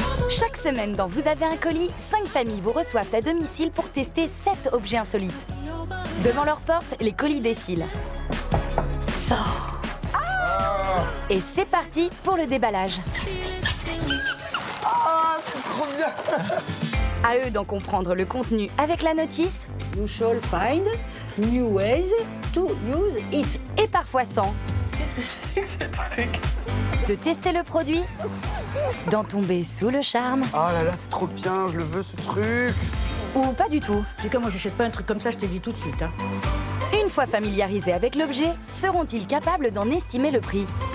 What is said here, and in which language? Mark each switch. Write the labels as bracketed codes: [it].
[fr] Chaque semaine dans Vous avez un colis, 5 familles vous reçoivent à domicile pour tester 7 objets insolites. Devant leur porte, les colis défilent. Et c'est parti pour le déballage. Ah, c'est trop bien. À eux d'en comprendre le contenu avec la notice. [en] You shall find new ways to use it. [fr] Et parfois sans. Qu'est-ce que c'est que ce truc? De tester le produit, d'en tomber sous le charme, Oh là là, c'est trop bien, je le veux ce truc. ou pas du tout. En tout cas, moi, j'achète pas un truc comme ça, je te dis tout de suite. Hein. Une fois familiarisés avec l'objet, seront-ils capables d'en estimer le prix?